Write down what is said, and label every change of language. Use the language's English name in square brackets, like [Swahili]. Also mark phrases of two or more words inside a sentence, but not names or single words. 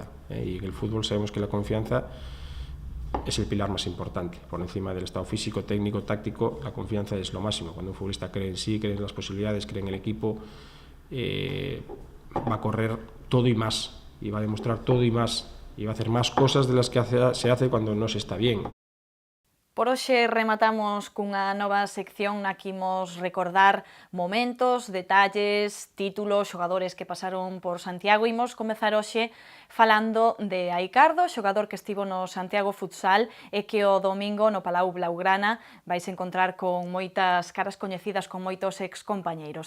[Spanish] Y en el fútbol sabemos que la confianza es el pilar más importante. Por encima del estado físico, técnico, táctico, la confianza es lo máximo. Cuando un futbolista cree en sí, cree en las posibilidades, cree en el equipo, va a correr todo y más, y va a demostrar todo y más, y va a hacer más cosas de las que se hace cuando no se está bien. [Galician] Por hoxe rematamos cunha nova sección na que imos recordar momentos, detalles, títulos, xogadores que pasaron por Santiago. Imos comezar hoxe falando de Aicardo, xogador que estivo no Santiago Futsal e que o domingo no Palau Blaugrana vais encontrar con moitas caras coñecidas, con moitos excompañeiros.